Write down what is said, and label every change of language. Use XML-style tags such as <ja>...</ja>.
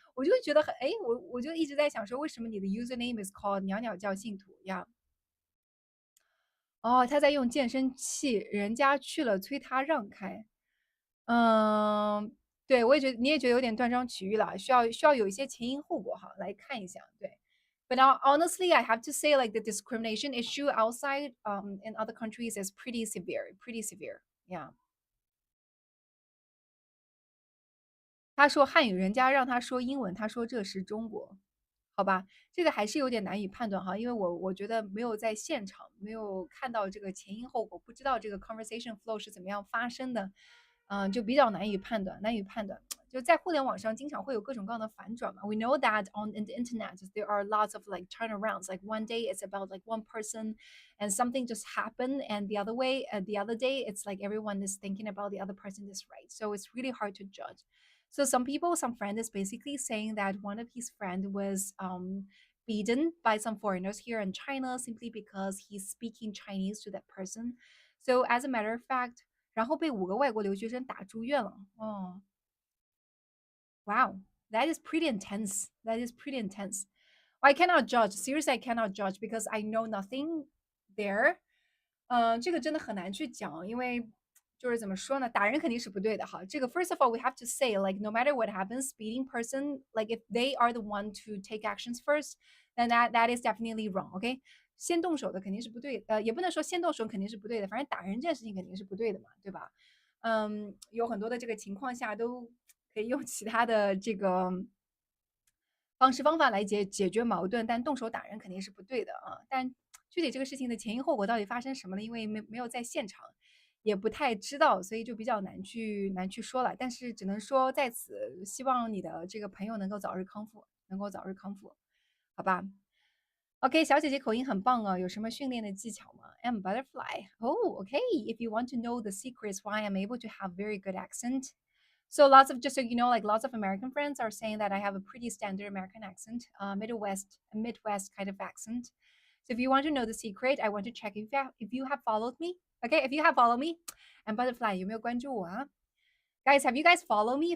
<zh>我就觉得很，哎，我就一直在想说，为什么你的</zh> <en>username is called</en> <zh>袅袅教信徒呀？哦，他在用健身器，人家去了催他让开。嗯，对，我也觉得你也觉得有点断章取义了，需要有一些前因后果哈，来看一下。</zh> <en>对，but honestly, I have to say like the discrimination issue outside in other countries is pretty severe, pretty severe. Yeah.</en> <zh>他说汉语，人家让他说英文，他说这是中国。好吧，这个还是有点难以判断哈，因为我觉得没有在现场，没有看到这个前因后果，不知道这个 conversation flow 是怎么样发生的，就比较难以判断，难以判断。就在互联网上，经常会有各种各样的反转嘛。</zh> <en>We know that on the internet there are lots of like turnarounds. Like one day it's about like one person, and something just happened, and the other way, the other day it's like everyone is thinking about the other person is right. So it's really hard to judge. So some friend is basically saying that one of his friend was beaten by some foreigners here in China simply because he's speaking Chinese to that person. So as a matter of fact,</en> <zh>然后被5个外国留学生打住院了。</zh> <en>哦，wow, that is pretty intense. That is pretty intense. I cannot judge. Seriously, I cannot judge because I know nothing there.</en> <zh>这个真的很难去讲，因为就是怎么说呢，打人肯定是不对的哈。</zh> <en>这个 first of all, we have to say like no matter what happens, beating person like if they are the one to take actions first, then that is definitely wrong.</en> <zh>OK，先动手的肯定是不对，也不能说先动手肯定是不对的，反正打人这件事情肯定是不对的嘛，对吧？有很多的这个情况下都可以用其他的这个方式方法来解决矛盾，但动手打人肯定是不对的啊。但具体这个事情的前因后果到底发生什么了？因为没有在现场，也不太知道，所以就比较难去说了。但是只能说在此希望你的这个朋友能够早日康复，能够早日康复，好吧？OK，小姐姐口音很棒哦，有什么训练的技巧吗？</zh> <en>I'm butterfly. Oh, okay. If you want to know the secrets why I'm able to have very good accent, so lots of just so you know, like lots of American friends are saying that I have a pretty standard American accent, Midwest kind of accent. So if you want to know the secret, I want to check if you have followed me. Okay, if you have followed me, and butterfly</en> <zh>有没有关注我啊？</zh> <en>Guys, have you guys follow me?</en>